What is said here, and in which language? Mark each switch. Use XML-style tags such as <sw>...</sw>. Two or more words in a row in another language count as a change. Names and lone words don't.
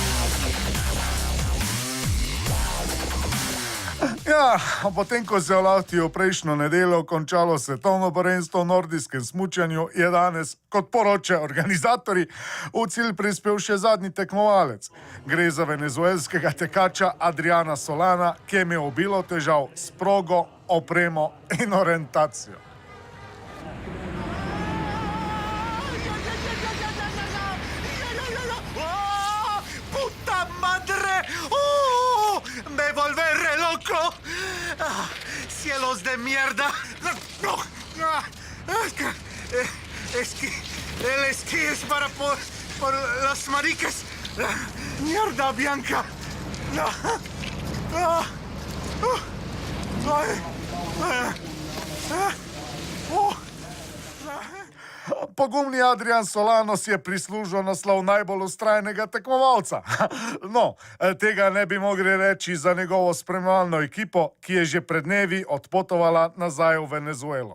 <sl>Ja, potem, ko se je v Lahtiju prejšnjo nedeljo končalo svetovno prvenstvo v nordijskem smučanju, je danes, kot poročajo organizatorji, v cilj prispel še zadnji tekmovalec. Gre za venezuelskega tekača Adriana Solana, ki je imel obilo težav s progo, opremo in orientacijo.</sl> <es>¡Puta madre! ¡Me volveré loco! ¡Cielos de mierda! Es que el esquí es para por las maricas. ¡Mierda, Bianca!</es> <sl>Pogumni Adrian Solano si je prislužil naslov najbolj vztrajnega tekmovalca. No, tega ne bi mogli reči za njegovo spremljalno ekipo, ki je že pred dnevi odpotovala nazaj v Venezuelo.</sl>